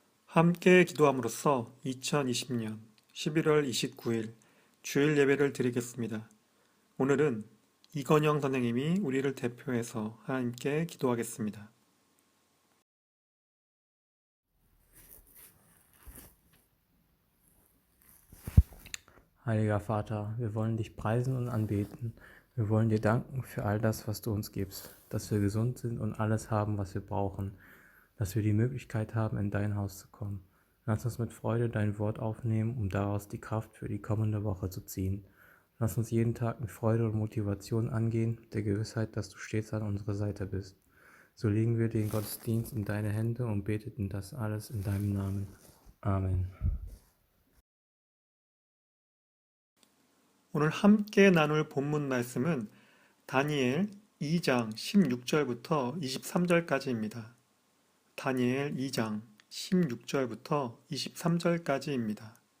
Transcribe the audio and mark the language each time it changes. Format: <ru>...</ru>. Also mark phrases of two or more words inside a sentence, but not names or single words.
<ko>함께 기도함으로써 2020년 11월 29일 주일 예배를 드리겠습니다. 오늘은 이건영 선생님이 우리를 대표해서 하나님께 기도하겠습니다.</ko> <de>Heiliger Vater, wir wollen dich preisen und anbeten. Wir wollen dir danken für all das, was du uns gibst, dass wir gesund sind und alles haben, was wir brauchen, dass wir die Möglichkeit haben, in dein Haus zu kommen. Lass uns mit Freude dein Wort aufnehmen, um daraus die Kraft für die kommende Woche zu ziehen. Lass uns jeden Tag mit Freude und Motivation angehen, mit der Gewissheit, dass du stets an unserer Seite bist. So legen wir den Gottesdienst in deine Hände und beteten das alles in deinem Namen. Amen.</de> <ko>오늘 함께 나눌 본문 말씀은 다니엘 2장 16절부터 23절까지입니다. 다니엘 2장 16절부터 23절까지입니다.</ko>